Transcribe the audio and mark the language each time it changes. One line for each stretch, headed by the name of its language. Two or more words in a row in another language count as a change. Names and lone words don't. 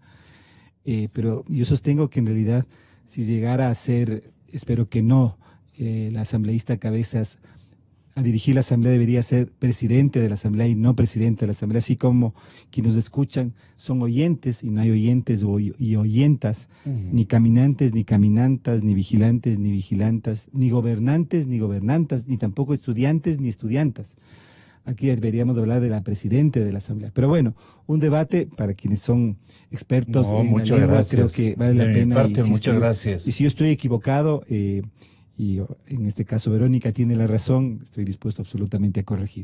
Spanish: Pero yo sostengo que en realidad, si llegara a ser, espero que no, la asambleísta Cabezas a dirigir la Asamblea, debería ser presidente de la Asamblea y no presidente de la Asamblea, así como quienes nos escuchan son oyentes y no hay oyentes y oyentas, ni caminantes, ni caminantas, ni vigilantes, ni vigilantas, ni gobernantes, ni gobernantas, ni tampoco estudiantes, ni estudiantas. Aquí deberíamos hablar de la presidenta de la Asamblea. Pero bueno, un debate para quienes son expertos en la lengua, gracias. creo que vale la pena. Parte, muchas gracias. Y si yo estoy equivocado, y en este caso Verónica tiene la razón, estoy dispuesto absolutamente a corregir.